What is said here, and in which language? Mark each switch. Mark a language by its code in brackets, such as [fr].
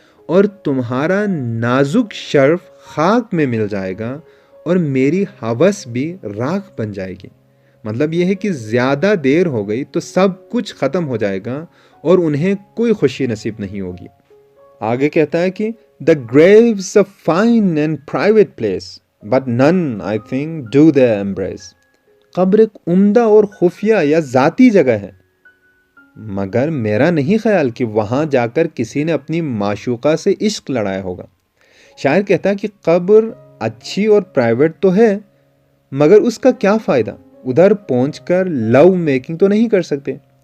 [hi] और तुम्हारा नाजुक शर्फ खाक में मिल जाएगा और मेरी हवस भी राख बन जाएगी। मतलब यह है कि ज़्यादा देर हो गई तो सब कुछ ख़त्म हो जाएगा और उन्हें कोई खुशी नसीब नहीं होगी। आगे कहता है कि [en] The grave's a fine and private place, but none, I think, do their embrace. [hi] कब्र एक उम्दा और खुफिया या ज़ाती जगह है, मगर मेरा नहीं ख्याल कि वहाँ जाकर किसी ने अपनी माशूका से इश्क लड़ाया होगा। शायर कहता है कि कब्र अच्छी और प्राइवेट तो है मगर उसका क्या फ़ायदा, उधर पहुंचकर लव मेकिंग तो नहीं कर सकते।